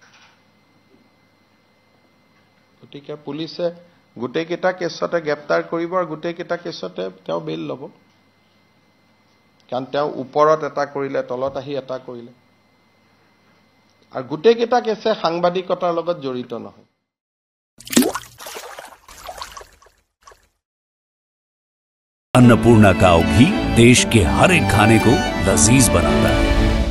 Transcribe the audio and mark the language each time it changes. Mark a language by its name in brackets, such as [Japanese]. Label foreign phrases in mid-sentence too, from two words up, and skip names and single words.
[Assamese] গতিকে পুলিচে গোটেইকেইটা কেছতে গ্ৰেপ্তাৰ কৰিব আৰু গোটেইকেইটা কেছতে তেওঁ বেল ল'ব, কাৰণ তেওঁ ওপৰত এটা কৰিলে, তলত আহি এটা কৰিলে। আৰু গোটেইকেইটা কেছে সাংবাদিকতাৰ লগত জড়িত নহয়। [Hindi] अन्नपूर्णा काव घी देश के हर एक खाने को लजीज बनाता है।